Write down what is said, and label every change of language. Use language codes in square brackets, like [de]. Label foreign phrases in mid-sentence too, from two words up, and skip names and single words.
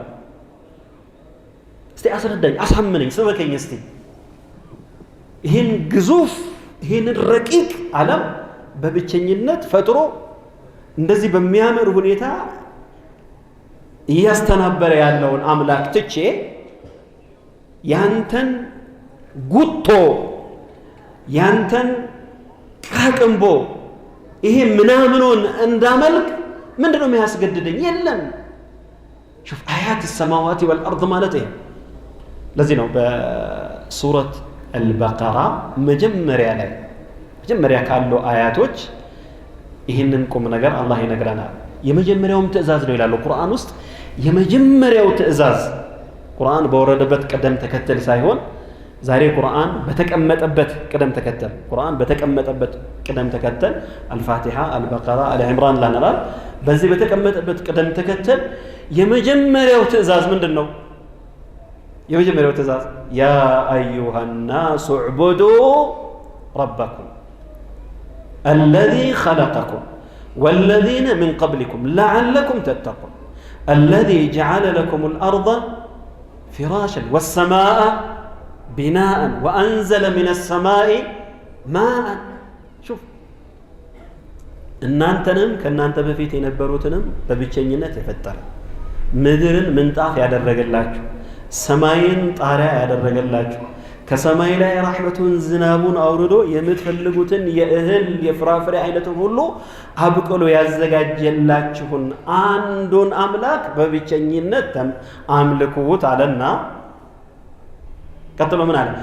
[am] እስቲ አስረዳኝ፣ አሳምነኝ፣ ስበከኝ እስቲ። ይህን ግዙፍ ይህንን ረቂቅ ዓለም በብቸኝነት ፈጥሮ እንደዚህ በሚያምር ሁኔታ እያስተናበረ ያለውን አምላክ ትቼ ያንተን ጉቶ ያንተን ቃቅንቦ ይሄ ምናምኑን እንዳመልክ ምንድነው የሚያስገድደኝ? የለም። [ar] شوف آيات السماوات والأرض [am] ማለት ይሄ ለዚህ ነው በሱረት አልበቀራ መጀመሪያ ካሉ አያቶች ይህንን ቁም ነገር አላህ ይነግረናል። የመጀመሪያውም ትእዛዝ ነው ይላል ቁርአን ውስጥ። የመጀመሪያው ትእዛዝ ቁርአን በወረደበት ቅደም ተከተል ሳይሆን ዛሬ ቁርአን በተቀመጠበት ቅደም ተከተል አልፋቲሃ፣ አልበቀራ፣ አልዕምራን ላናል። በዚህ በተቀመጠበት ቅደም ተከተል የመጀመሪያው ትእዛዝ ምንድነው? የመጀመሪያው ትእዛዝ [ar] ያ አዩሃ الناس اعبدوا ربكم الذي خلقكم والذين من قبلكم لعلكم تتقون الذي جعل لكم الأرض فراشا والسماء بناء وأنزل من السماء ماء شوف [am] እናንተንም ከናንተ በፊት የነበሩትንም በብቸኝነት የፈጠረ ምድርን ምንጣፍ ያደረገላችሁ ሰማይን ጣሪያ ያደረገላችሁ ከሰማይ ላይ ረሕመቱን ዝናቡን አውርዶ የምትፈልጉትን የእህል የፍራፍሬ አይነትን ሁሉ አብቅሎ ያዘጋጀላችሁን አንዱን አምላክ በብቸኝነት አምልኩት አለና ቀጥሎ ምን አለ?